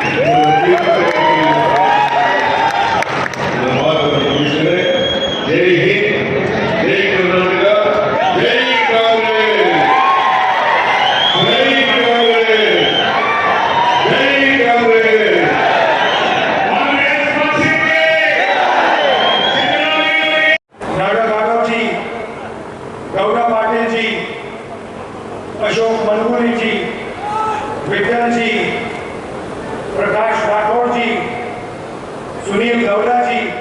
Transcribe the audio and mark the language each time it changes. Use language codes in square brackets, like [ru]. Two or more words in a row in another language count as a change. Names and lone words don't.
[kn] ಮಾತನ್ನು ಮುಗಿಸಿದರೆ, ಜೈ ಹಿಂದ್, ಜೈ ಕರ್ನಾಟಕ, ಜೈ ಕಾಂಗ್ರೆಸ್, ಜೈ ಕಾಂಗ್ರೆಸ್, ಜೈ ಕಾಂಗ್ರೆಸ್. ಕಾಂಗ್ರೆಸ್ ಪಕ್ಷಕ್ಕೆ [hi] नाडा राघव जी, गौरव पाटिल जी, अशोक मनगुली जी, विठल जी, प्रकाश राठौर जी, सुनील गौड़ा जी,